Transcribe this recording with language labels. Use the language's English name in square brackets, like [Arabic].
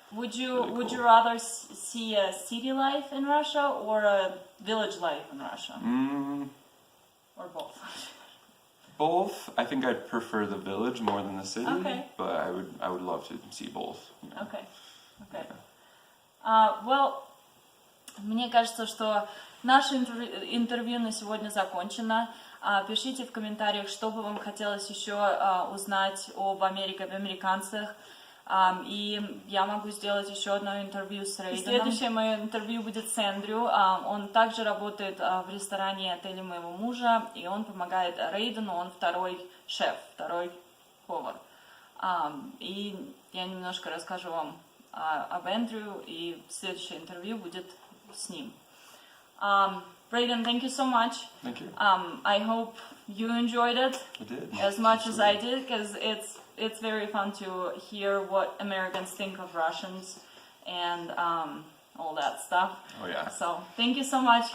[English] Would you rather see a city life in Russia or a village life in Russia? Or both? Both. I think I'd prefer the village more than the city. Okay. But I would love to see both. You know? Okay. [Russian] Well, мне кажется, что наше интервью на сегодня закончено. Пишите в комментариях, что бы вам хотелось еще узнать об Америке, об американцах. И я могу сделать еще одно интервью с Рэйденом. Следующее мое интервью будет с Эндрю. Он также работает в ресторане отеля моего мужа, и он помогает Рэйдену, он второй шеф, второй повар. И я немножко расскажу вам об Эндрю, и следующее интервью будет с ним. [English] Рэйден, thank you so much. Thank you. I hope you enjoyed it. I did. As much as I did, because it's very fun to hear what Americans think of Russians and all that stuff. Oh yeah. So thank you so much.